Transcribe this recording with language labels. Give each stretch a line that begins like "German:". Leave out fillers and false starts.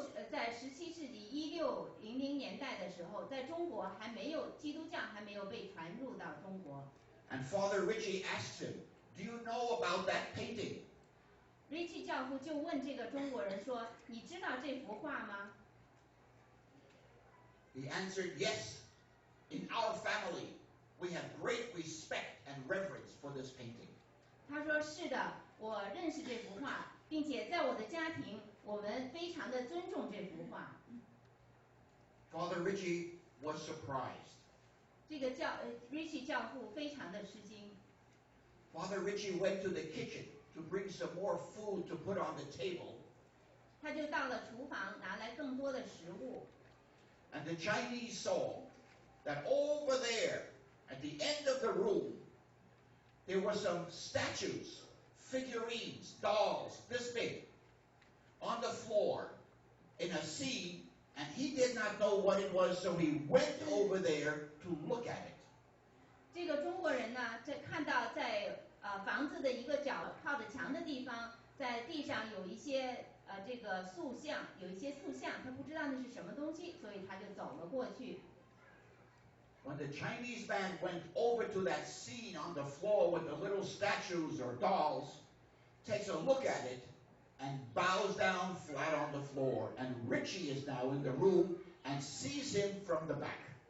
Chinese: 在17世纪1600年代的时候，在中国还没有基督教还没有被传入到中国。
English: And Father Richie asked him, "Do you know about that painting?"
Chinese: Richie 教父就问这个中国人说：“你知道这幅画吗？”
English: He answered, "Yes. In our family, we have great respect and reverence for this painting."
Chinese: 他说：“是的，我认识这幅画，并且在我的家庭，我们非常的尊重这幅画。”
English: Father Richie was surprised.
Chinese: 这个Richie 教父非常的吃惊。
English: Father Richie went to the kitchen to bring some more food to put on the table.
Chinese: 他就到了厨房拿来更多的食物。
English: And the Chinese saw that over there, at the end of the room, there were some statues, figurines, dolls, this big, on the floor in a scene, and he did not know what it was, so he went over there to look at it.
Chinese: 这个中国人呢，看到在房子的一个角靠着墙的地方，在地上有一些这个塑像，他不知道那是什么东西，所以他就走了过去。
English: When the Chinese man went over to that scene on the floor with the little statues or dolls, takes a look at it, and bows down flat on the floor, and Richie is now in the room and sees him from the back.